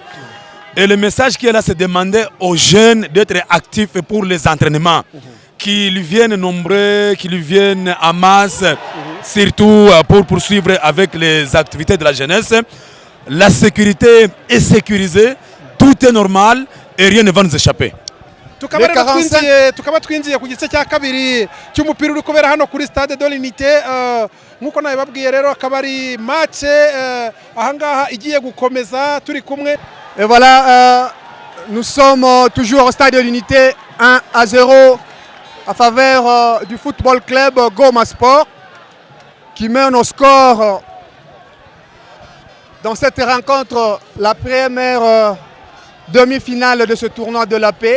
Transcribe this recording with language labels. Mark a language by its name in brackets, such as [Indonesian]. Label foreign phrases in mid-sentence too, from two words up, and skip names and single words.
[French] Et le message qui est là, c'est de demander aux jeunes d'être actifs pour les entraînements. Qu'ils viennent nombreux, qu'ils viennent en masse, surtout pour poursuivre avec les activités de la jeunesse. La sécurité est sécurisée, tout est normal et rien ne va nous échapper. [Kinyarwanda] tukaba twinjiye ku gice cya kabiri cy'umupira uri kubera hano kuri stade de l'Unité nkuko nabibabwiye rero akaba ari match ahangaha igiye gukomeza turi kumwe. [French] Et voilà, nous sommes toujours au stade de l'Unité 1-0 à faveur du football club Goma Sport qui mène au score dans cette rencontre, la première demi-finale de ce tournoi de la paix.